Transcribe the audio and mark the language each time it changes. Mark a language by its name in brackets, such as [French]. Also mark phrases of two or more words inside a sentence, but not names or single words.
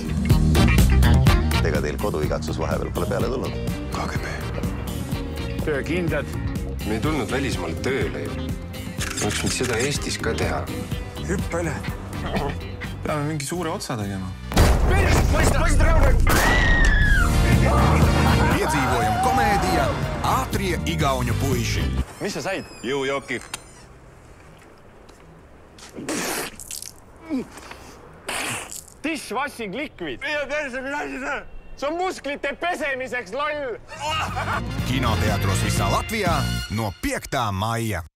[Estonian] Ega teil koduigatsus vahepeal pole peale tulnud? KGB. Töökindlad. Me ei tulnud välismaale tööle ju. Võiks nüüd seda Eestis ka teha. Hüppa üle. Peame mingi suure otsa tegema. Poisid raunad! [Latvian] Piedzīvojam komēdija Ātrie igauņu puiši. [Estonian] Mis sa said? Jõujoki. [English] Dishwashing liquid. [Estonian] Mida terse, mida asi see? See on musklite pesemiseks, loll! [Latvian] Kinoteatros visā Latvijā no 5. maija.